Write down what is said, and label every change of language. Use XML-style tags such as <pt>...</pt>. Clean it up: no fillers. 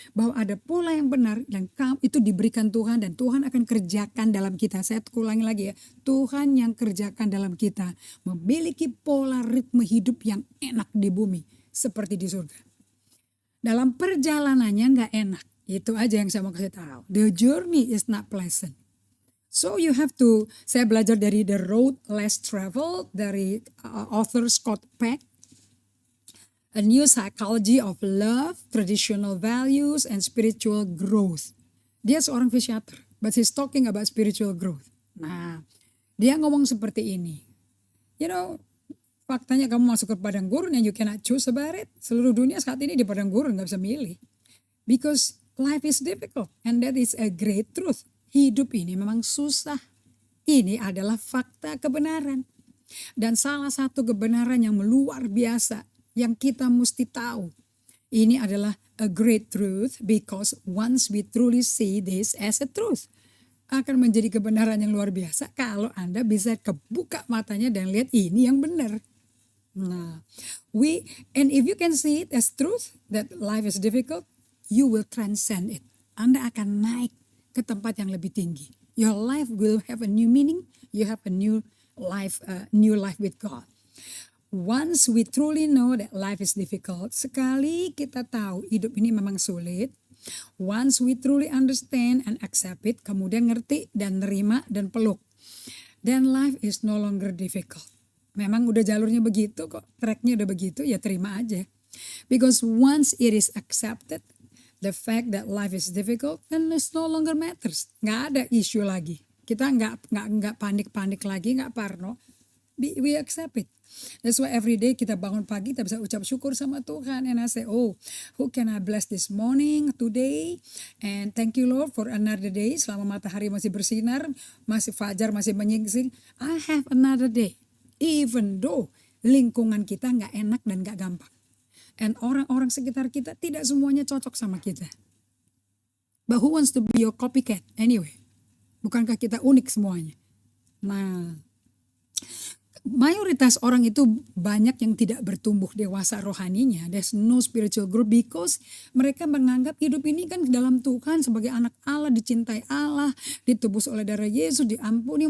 <id>Bahwa ada pola yang benar dan itu diberikan Tuhan dan Tuhan akan kerjakan dalam kita. Saya ulangi lagi ya. Tuhan yang kerjakan dalam kita. Memiliki pola ritme hidup yang enak di bumi. Seperti di surga. Dalam perjalanannya gak enak. Itu aja yang saya mau kasih tahu.</id> <en>The journey is not pleasant. So you have to,</en> <id>saya belajar dari The Road Less Traveled dari author Scott Peck.</id> <en>A New Psychology of Love, Traditional Values, and Spiritual Growth.</en> <id>Dia seorang psikiater,</id> <en>but he's talking about spiritual growth.</en> <id>Nah, dia ngomong seperti ini.</id> <en>You know,</en> <id>faktanya kamu masuk ke padang gurun</id> <en>and you cannot choose about it.</en> <id>Seluruh dunia saat ini di padang gurun gak bisa milih.</id> <en>Because life is difficult and that is a great truth.</en> <id>Hidup ini memang susah. Ini adalah fakta kebenaran. Dan salah satu kebenaran yang luar biasa yang kita mesti tahu. Ini adalah</id> <en>a great truth because once we truly see this as a truth.</en> <id>Akan menjadi kebenaran yang luar biasa kalau Anda bisa kebuka matanya dan lihat ini yang benar.</id> <en>Nah, and if you can see it as truth that life is difficult, you will transcend it.</en> <id>Anda akan naik ke tempat yang lebih tinggi.</id> <en>Your life will have a new meaning. You have a new life with God. Once we truly know that life is difficult,</en> <id>sekali kita tahu hidup ini memang sulit.</id> <en>Once we truly understand and accept it,</en> <id>kemudian ngerti dan nerima dan peluk.</id> <en>Then life is no longer difficult.</en> <id>Memang udah jalurnya begitu kok, tracknya udah begitu, ya terima aja.</id> <en>Because once it is accepted, the fact that life is difficult and it no longer matters.</en> <id>Nggak ada isu lagi. Kita nggak panik-panik lagi, nggak parno.</id> <en>We accept it. That's why every day</en> <id>kita bangun pagi kita bisa ucap syukur sama Tuhan.</id> <en>And I say, oh, who can I bless this morning, today? And thank you Lord for another day.</en> <id>Selama matahari masih bersinar, masih fajar masih menyingsing.</id> <en>I have another day. Even though</en> <id>lingkungan kita nggak enak dan nggak gampang. And orang-orang sekitar kita tidak semuanya cocok sama kita.</id> <en>But who wants to be your copycat anyway?</en> <id>Bukankah kita unik semuanya? Nah, mayoritas orang itu banyak yang tidak bertumbuh dewasa rohaninya.</id> <en>There's no spiritual growth because</en> <id>mereka menganggap hidup ini kan dalam Tuhan sebagai anak Allah, dicintai Allah, ditebus oleh darah Yesus, diampuni.</id>